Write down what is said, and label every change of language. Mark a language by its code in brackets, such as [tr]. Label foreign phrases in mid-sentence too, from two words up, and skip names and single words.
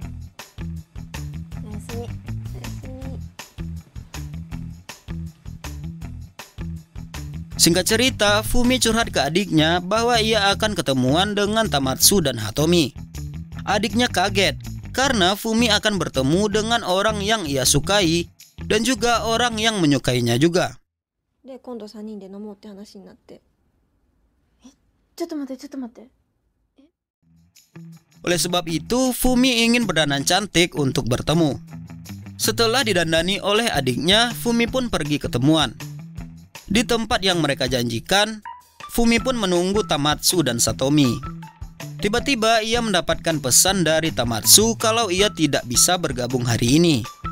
[id] Singkat cerita, Fumi curhat ke adiknya bahwa ia akan ketemuan dengan Tomatsu dan Hatomi. Adiknya kaget karena Fumi akan bertemu dengan orang yang ia sukai dan juga orang yang menyukainya juga. [ja] で、今度3人で飲もうって話になって。ちょっと待って、ちょっと待って。 [id] Oleh sebab itu, Fumi ingin berdandan cantik untuk bertemu. Setelah didandani oleh adiknya, Fumi pun pergi ketemuan. Di tempat yang mereka janjikan, Fumi pun menunggu Tomatsu dan Satomi. Tiba-tiba ia mendapatkan pesan dari Tomatsu kalau ia tidak bisa bergabung hari ini.